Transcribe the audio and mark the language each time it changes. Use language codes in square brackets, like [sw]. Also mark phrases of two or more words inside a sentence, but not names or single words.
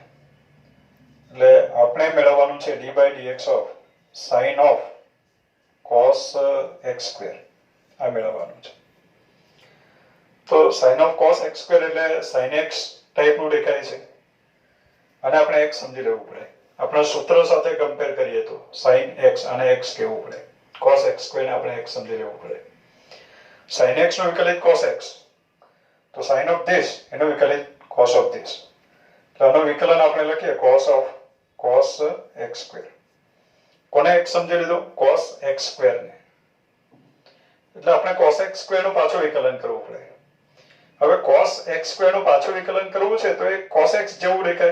[gu] એટલે આપણે મેળવવાનું છે [en] d/dx of sin of cos x². [gu] આ મેળવવાનું છે. તો [en] sin of cos x² [gu] એટલે sin x ટાઈપનું દેખાય છે. અને આપણે x સમજી લેવું પડે. આપણા સૂત્ર સાથે કમ્પેર કરીએ તો sin x અને x કહેવું પડે. cos x² ને આપણે x સમજી લેવું પડે. sin x નું વિકલિત cos x, તો [en] sin of this [gu] એનું વિકલિત [en] cos of this. [gu] આનું વિકલન આપણે લખીએ cos x સ્ક્વેર. કોને x સમજી લીધો? cos x સ્ક્વેર ને. એટલે આપણે cos x સ્ક્વેર નું પાછું વિકલન કરવું પડે. હવે cos x સ્ક્વેર નું પાછું વિકલન કરવું છે તો એ cos x જેવું દેખાય.